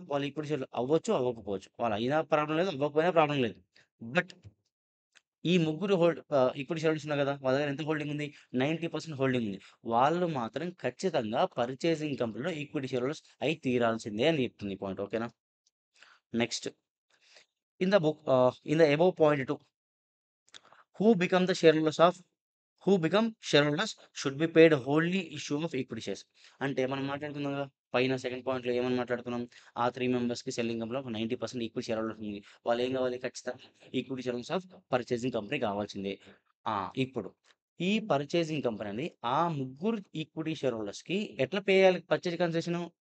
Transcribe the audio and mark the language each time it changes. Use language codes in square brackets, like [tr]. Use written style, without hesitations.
[te] వాళ్ళు equity share అవ్వచ్చు, అవ్వకపోవచ్చు. వాళ్ళు అయినా ప్రాబ్లమ్ లేదు, అవ్వకపోయినా ప్రాబ్లమ్ లేదు. బట్ ఈ ముగ్గురు ఈక్విటీ షేర్స్ ఉన్నారు కదా! వాళ్ళ దగ్గర ఎంత హోల్డింగ్ ఉంది? 90% హోల్డింగ్ ఉంది. వాళ్ళు మాత్రం ఖచ్చితంగా పర్చేసింగ్ కంపెనీలో ఈక్విటీ షేర్ హోల్డర్స్ అయి తీరాల్సిందే అని చెప్తుంది ఈ పాయింట్. ఓకేనా? Next [en] in the above point 2, who become the shareholders of who become shareholders should be paid wholly issue of equity shares. [te] అంటే మనం మాట్లాడుకున్నాం కదా, పైన సెకండ్ పాయింట్లో ఏమని మాట్లాడుకున్నాం, ఆ 3 మెంబర్స్‌కి సెల్లింగ్ కంపెనీలో ఒక 90% ఈక్విటీ షేర్ హోల్డర్స్ ఉంది. వాళ్ళు ఏం కావాలి, ఖచ్చితంగా [en] equity share holders of purchasing company [te] కావాల్సిందే. ఇప్పుడు ఈ పర్చేసింగ్ కంపెనీ అనేది ఆ ముగ్గురు ఈక్విటీ షేర్ హోల్డర్స్‌కి ఎట్లా పే చేయాలి పర్చేజ్ కన్సిడరేషన్?